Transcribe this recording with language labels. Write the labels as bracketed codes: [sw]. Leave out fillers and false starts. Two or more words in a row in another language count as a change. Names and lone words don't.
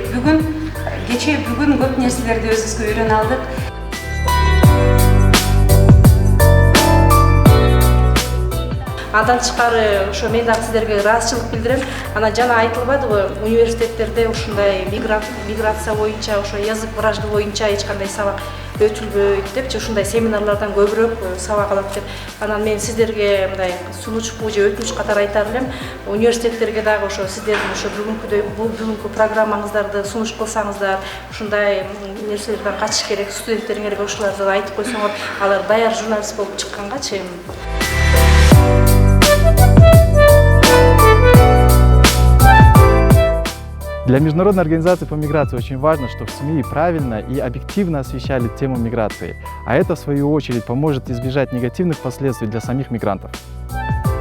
[ky] Бүгүн көп нерселерди өзүбүзгө үйрөнө алдык. Андан тышкары ошо мен дагы сиздерге ыраазычылык билдирем. Анан жана айтылбадыбы, университеттерде ушундай миграция боюнча, ошо [ru] язык вражды [ky] боюнча эч кандай сабак өтүлбөйт депчи, ушундай семинарлардан көбүрөөк сабак алат деп. Анан мен сиздерге мындай сунучпу же өтүнүч катары айтар элем. Университеттерге дагы ошо сиздердин ошо бүгүнкү программаңыздарды сунуш кылсаңыздар, ушундай нерселерден качыш керек, студенттериңерге ошолорду айтып койсоңор, алар даяр журналист болуп чыккангачы. [ru] Для Международной организации по миграции очень важно, чтобы СМИ правильно и объективно освещали тему миграции, а это, в свою очередь, поможет избежать негативных последствий для самих мигрантов.